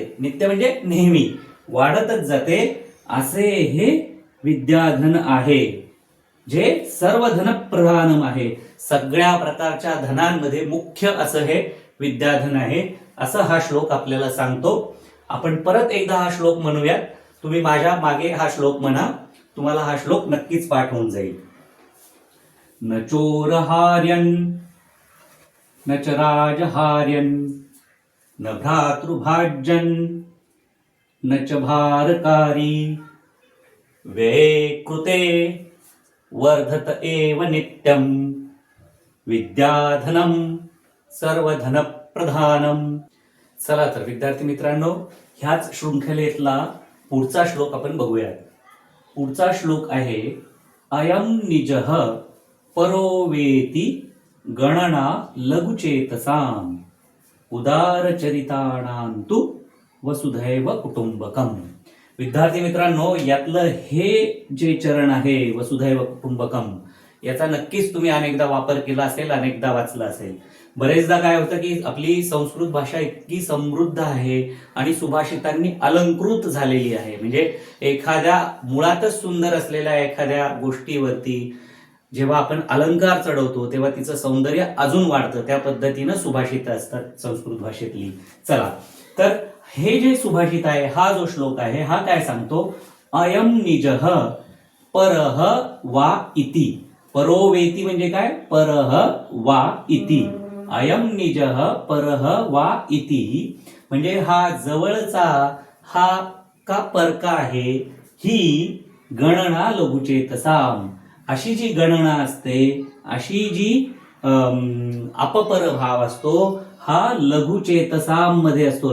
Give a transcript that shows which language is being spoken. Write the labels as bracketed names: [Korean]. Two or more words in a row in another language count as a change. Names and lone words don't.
[Marathi] नित्य म्हणजे नेहमी वाढतच जाते, असे हे विद्याधन आहे, जे [Sanskrit] सर्व धन प्रधानम [Marathi] आहे. सगळ्या प्रकारच्या धनांमध्ये मुख्य असं हे विद्याधन आहे, असं हा श्लोक आपल्याला सांगतो. आपण परत एकदा हा श्लोक म्हणूयात. तुम्ही माझ्या मागे हा श्लोक म्हणा, तुम्हाला हा श्लोक नक्कीच पाठ होऊन जाईल. [Sanskrit] न चोरहार्यं न च राजहार्यं न भ्रातृभाज्यं न च भारकारी व्यये कृते वर्धत एव नित्यं विद्याधनं सर्वधन प्रधानम. [Marathi] चला तर विद्यार्थी मित्रांनो, ह्याच शृंखलेतला पुढचा श्लोक आपण बघूयात. पुढचा श्लोक आहे [Sanskrit] अयं निजः परोवेति गणना लघुचेतसाम उदारचरिताणां तु वसुधैव कुटुंबकम. [Marathi] विद्यार्थी मित्रांनो, यातलं हे जे चरण आहे [Sanskrit] वसुधैव कुटुंबकम, [Marathi] याचा नक्कीच तुम्ही अनेकदा वापर केला असेल, अनेकदा वाचला असेल. बरेचदा काय होतं की आपली संस्कृत भाषा इतकी समृद्ध आहे आणि सुभाषितांनी अलंकृत झालेली आहे. म्हणजे एखाद्या मुळातच सुंदर असलेल्या एखाद्या गोष्टीवरती जेव्हा आपण अलंकार चढवतो तेव्हा तिचं सौंदर्य अजून वाढतं. त्या पद्धतीनं सुभाषित असतात संस्कृत भाषेतली. चला तर हे जे सुभाषित आहे, हा जो श्लोक आहे, हा काय सांगतो? [Sanskrit] अयं निजः परः वा इति. [Marathi] परोवेति म्हणजे काय? [Sanskrit] परः वा इति. अयं निजः परः वा इति [Marathi] म्हणजे हा जवळचा, हा का परका आहे, ही [Sanskrit] गणना लघुचेतसाम. [Marathi] अशी जी गणना असते, अशी जी अपपर भाव असतो, हा लघुचेतसाम मध्ये असतो.